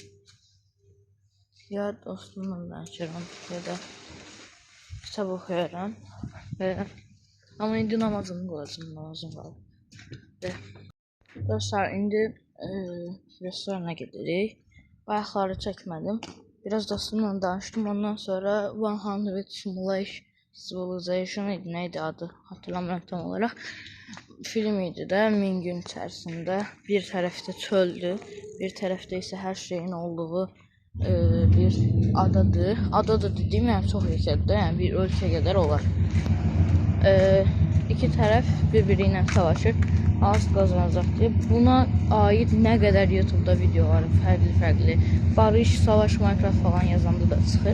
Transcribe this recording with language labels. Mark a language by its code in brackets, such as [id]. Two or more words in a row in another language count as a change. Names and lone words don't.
[az] Ya dostumla danışıram ya da kitab oxuyuram. Amma indi namazımı qılacam, namazım qalıb. Dostlar, indi restorana gedirik. Bayaqları çəkmədim. Biraz dostumla danıştım. [tr] Ondan sonra 100 Civilization idi, neydi adı hatırlamıyorum tam olarak. Film idi de 1000 gün içerisinde. [az] Bir tərəfdə çöldür, bir tərəfdə isə hər şeyin olduğu bir adadır. Adadır dediyim yəni çox yüksəkdir, yəni bir ölkə qədər olar. İki tərəf bir-biri ilə savaşır. Az qazanacaq deyə. Buna aid nə qədər YouTube'da videolar fərqli barış, savaş, Minecraft falan yazanda da çıxır.